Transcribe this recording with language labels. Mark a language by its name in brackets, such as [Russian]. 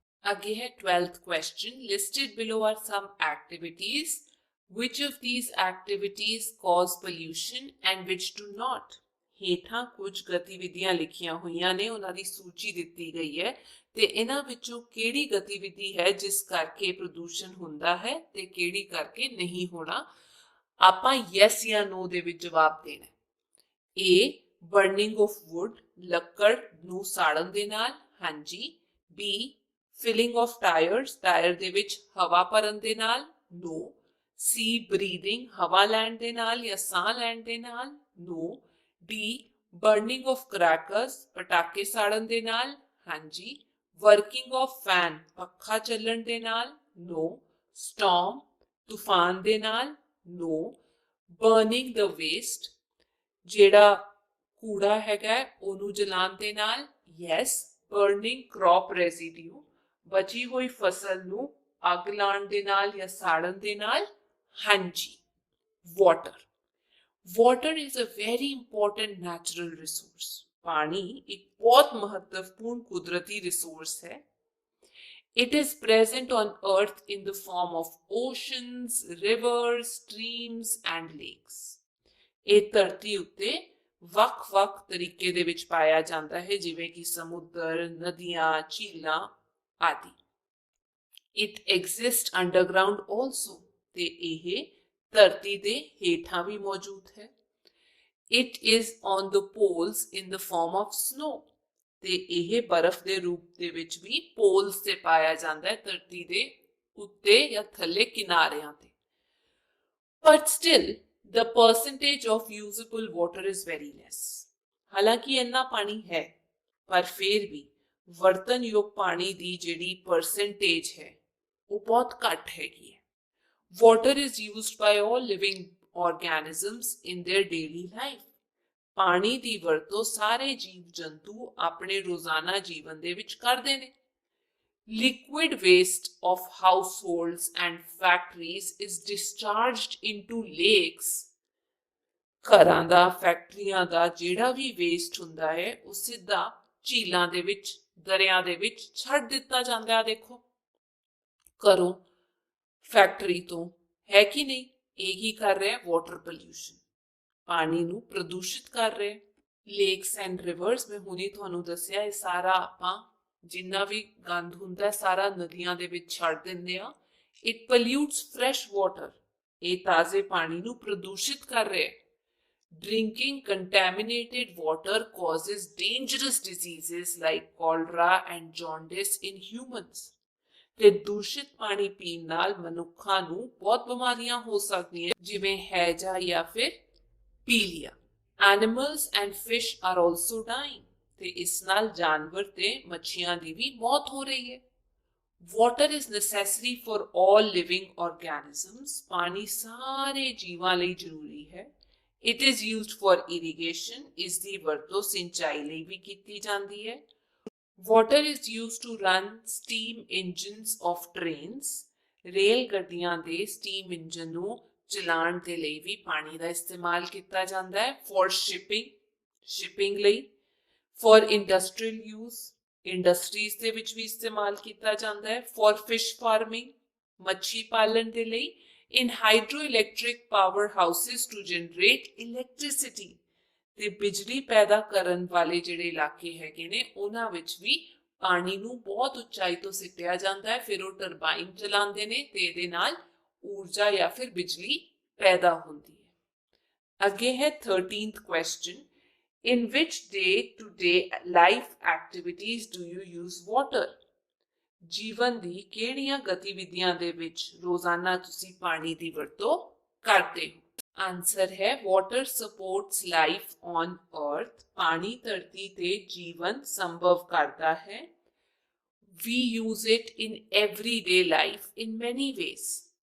[Punjabi] ਅੱਗੇ ਹੈ [English] 12th question. Listed below are some activities. Which of these activities cause pollution and which do not? [Punjabi] ਹੇਠਾਂ ਕੁਝ ਗਤੀਵਿਧੀਆਂ ਲਿਖੀਆਂ ਹੋਈਆਂ ਨੇ, ਉਹਨਾਂ ਦੀ ਸੂਚੀ ਦਿੱਤੀ ਗਈ ਹੈ ਤੇ ਇਹਨਾਂ ਵਿੱਚੋਂ ਕਿਹੜੀ ਗਤੀਵਿਧੀ ਹੈ ਜਿਸ ਕਰਕੇ ਪ੍ਰਦੂਸ਼ਣ ਹੁੰਦਾ ਹੈ ਤੇ ਕਿਹੜੀ ਕਰਕੇ ਨਹੀਂ ਹੋਣਾ। ਆਪਾਂ ਯੈਸ ਜਾਂ ਨੋ ਦੇ ਵਿੱਚ ਜਵਾਬ ਦੇਣਾ। [English] A, burning of wood, [Punjabi] ਲੱਕੜ ਨੂੰ ਸਾੜਨ ਦੇ ਨਾਲ, ਹਾਂਜੀ। [English] B, filling of tires, [Punjabi] tyre ਦੇ ਵਿੱਚ ਹਵਾ ਭਰਨ ਦੇ ਨਾਲ, [English] no. C, breathing, [Punjabi] ਹਵਾ ਲੈਣ ਦੇ ਨਾਲ ਜਾਂ ਸਾਹ ਲੈਣ ਦੇ ਨਾਲ, [English] no. D, burning of crackers, [Punjabi] ਪਟਾਕੇ ਸਾੜਨ ਦੇ ਨਾਲ, ਹਾਂਜੀ। [English] working of fan, [Punjabi] ਪੱਖਾ ਚੱਲਣ ਦੇ ਨਾਲ, [English] no. storm, [Punjabi] ਤੂਫਾਨ ਦੇ ਨਾਲ, [English] no. burning the waste, [Punjabi] ਜਿਹੜਾ ਕੂੜਾ ਹੈਗਾ ਉਹਨੂੰ ਜਲਾਉਣ ਦੇ ਨਾਲ, [English] yes. burning crop residue, [Punjabi] ਬਚੀ ਹੋਈ ਫਸਲ ਨੂੰ ਅੱਗ ਲਾਉਣ ਦੇ ਨਾਲ ਜਾਂ ਸਾੜਨ ਦੇ ਨਾਲ, ਹਾਂਜੀ। [English] water. Water is a very important natural resource. [Hindi] पानी एक बहुत महत्वपूर्ण कुदरती रिसोर्स है। [English] It is present on earth in the form of oceans, rivers, streams and lakes. [Punjabi] ਇਹ ਧਰਤੀ ਉੱਤੇ ਵੱਖ-ਵੱਖ ਤਰੀਕੇ ਦੇ ਵਿੱਚ ਪਾਇਆ ਜਾਂਦਾ ਹੈ, ਜਿਵੇਂ ਕਿ ਸਮੁੰਦਰ, ਨਦੀਆਂ, ਝੀਲਾਂ ਆਦਿ। [English] It exists underground also. [Punjabi] ਤੇ ਇਹ ਧਰਤੀ ਦੇ ਹੇਠਾਂ ਵੀ ਮੌਜੂਦ ਹੈ। [English] It is on the poles in the form of snow. [Punjabi] ਤੇ ਇਹ ਬਰਫ਼ ਦੇ ਰੂਪ ਦੇ ਵਿੱਚ ਵੀ ਪੋਲਸ ਤੇ ਪਾਇਆ ਜਾਂਦਾ ਹੈ, ਧਰਤੀ ਦੇ ਉੱਤੇ ਜਾਂ ਥੱਲੇ ਕਿਨਾਰਿਆਂ ਤੇ। [English] But still, The percentage of usable water is very less. [Hindi] हालांकि इन्ना पानी है पर फिर भी [Punjabi] ਵਰਤਨਯੋਗ ਪਾਣੀ ਦੀ ਜਿਹੜੀ ਪਰਸੈਂਟੇਜ ਹੈ ਉਹ ਬਹੁਤ ਘੱਟ ਹੈਗੀ ਹੈ. [English] Water is used by all living organisms in their daily life. [Punjabi] ਪਾਣੀ ਦੀ ਵਰਤੋਂ ਸਾਰੇ ਜੀਵ ਜੰਤੂ ਆਪਣੇ ਰੋਜ਼ਾਨਾ ਜੀਵਨ ਦੇ ਵਿੱਚ ਕਰਦੇ ਨੇ. [English] Liquid waste of households and factories is discharged into lakes. [Punjabi] ਘਰਾਂ ਦਾ ਫੈਕਟਰੀਆਂ ਦਾ ਜਿਹੜਾ ਵੀ ਵੇਸਟ ਹੁੰਦਾ ਹੈ ਉਹ ਸਿੱਧਾ ਝੀਲਾਂ ਦੇ ਵਿੱਚ ਦਰਿਆ ਦੇ ਵਿੱਚ ਛੱਡ ਦਿੱਤਾ ਜਾਂਦਾ ਹੈ. ਦੇਖੋ ਘਰੋਂ ਫੈਕਟਰੀ ਤੋਂ ਹੈ ਕਿ ਨਹੀਂ, ਇਹ ਹੀ ਕਰ ਰਿਹਾ ਵਾਟਰ ਪੋਲਿਊਸ਼ਨ, ਪਾਣੀ ਨੂੰ ਪ੍ਰਦੂਸ਼ਿਤ ਕਰ ਰਿਹਾ. [English] lakes and rivers [Punjabi] ਮੈਂ ਹੁਣੇ ਤੁਹਾਨੂੰ ਦੱਸਿਆ ਇਹ ਸਾਰਾ ਆਪਾਂ ਜਿੰਨਾ ਵੀ ਗੰਦ ਹੁੰਦਾ ਸਾਰਾ ਨਦੀਆਂ ਦੇ ਵਿੱਚ ਛੱਡ ਦਿੰਦੇ ਆ. [English] it pollutes fresh water, [Punjabi] ਇਹ ਤਾਜ਼ੇ ਪਾਣੀ ਨੂੰ ਪ੍ਰਦੂਸ਼ਿਤ ਕਰ ਰਿਹਾ. [English] Drinking contaminated water causes dangerous diseases like cholera and jaundice in humans. [Punjabi] ਤੇ ਦੂਸ਼ਿਤ ਪਾਣੀ ਪੀਣ ਨਾਲ ਮਨੁੱਖਾਂ ਨੂੰ ਬਹੁਤ ਬਿਮਾਰੀਆਂ ਹੋ ਸਕਦੀਆਂ ਜਿਵੇਂ ਹੈਜਾ ਜਾਂ ਫਿਰ ਪੀਲੀਆ. [English] Animals and fish are also dying. [Punjabi] ਤੇ ਇਸ ਨਾਲ ਜਾਨਵਰ ਤੇ ਮੱਛੀਆਂ ਦੀ ਵੀ ਮੌਤ ਹੋ ਰਹੀ ਹੈ. [English] Water is necessary for all living organisms. [Punjabi] ਪਾਣੀ ਸਾਰੇ ਜੀਵਾਂ ਲਈ ਜ਼ਰੂਰੀ ਹੈ. [English] It is used for irrigation. [Punjabi] ਇਸ ਦੀ ਵਰਤੋਂ ਸਿੰਚਾਈ ਲਈ ਵੀ ਕੀਤੀ ਜਾਂਦੀ ਹੈ. [English] Water is used to run steam engines of trains. [Punjabi] Rail ਗੱਡੀਆਂ ਦੇ ਸਟੀਮ ਇੰਜਨ ਨੂੰ ਚਲਾਉਣ ਦੇ ਲਈ ਵੀ ਪਾਣੀ ਦਾ ਇਸਤੇਮਾਲ ਕੀਤਾ ਜਾਂਦਾ ਹੈ. [English] For shipping [Punjabi] ਲਈ. [English] For industrial use, [Punjabi] ਇੰਡਸਟਰੀਜ਼ ਦੇ ਵਿੱਚ ਵੀ ਇਸਤੇਮਾਲ ਕੀਤਾ ਜਾਂਦਾ ਹੈ. [English] For fish farming, [Punjabi] ਮੱਛੀ ਪਾਲਣ ਦੇ ਲਈ. [English] In hydroelectric power houses to generate electricity. [Punjabi] ਤੇ ਬਿਜਲੀ ਪੈਦਾ ਕਰਨ ਵਾਲੇ ਜਿਹੜੇ ਇਲਾਕੇ ਹੈਗੇ ਨੇ ਉਹਨਾਂ ਵਿੱਚ ਵੀ ਪਾਣੀ ਨੂੰ ਬਹੁਤ ਉਚਾਈ ਤੋਂ ਸਿੱਟਿਆ ਜਾਂਦਾ ਹੈ. ਫਿਰ ਉਹ ਟਰਬਾਈਨ ਚਲਾਉਂਦੇ ਨੇ ਤੇ ਇਹਦੇ ਨਾਲ ਊਰਜਾ ਜਾਂ ਫਿਰ ਬਿਜਲੀ ਪੈਦਾ ਹੁੰਦੀ ਹੈ. ਅੱਗੇ ਹੈ 13th question. [English] In which day-to-day life activities do you use water? [Punjabi] ਜੀਵਨ ਦੀ ਕਿਹੜੀਆਂ ਗਤੀਵਿਧੀਆਂ ਦੇ ਵਿੱਚ ਰੋਜ਼ਾਨਾ ਤੁਸੀਂ ਪਾਣੀ ਦੀ ਵਰਤੋਂ ਕਰਦੇ ਹੋ? [English] Answer ਹੈ water supports life on earth. [Punjabi] ਪਾਣੀ ਧਰਤੀ ਤੇ ਜੀਵਨ ਸੰਭਵ ਕਰਦਾ ਹੈ. [English] We use it in everyday life in many ways.